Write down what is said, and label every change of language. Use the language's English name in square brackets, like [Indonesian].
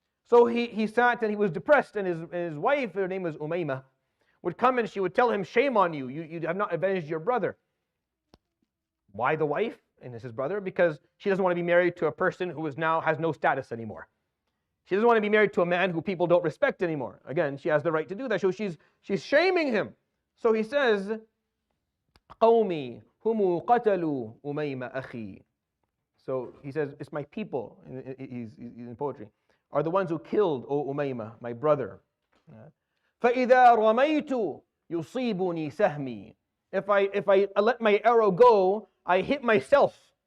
[English] So he sat and he was depressed, and his wife, her name was Umaymah, would come and she would tell him, shame on you, you have not avenged your brother. Why the wife and his brother? Because she doesn't want to be married to a person who now has no status anymore. She doesn't want to be married to a man who people don't respect anymore. Again, she has the right to do that. So she's shaming him. So he says, [Arabic] قومي هم قتلوا أميمة أخي. [English] So he says, it's my people, he's in poetry, are the ones who killed, O Umaymah, my brother. [Arabic] فَإِذَا رَمَيْتُ يُصِيبُنِي سَهْمِي. [English] If I let my arrow go, I hit myself.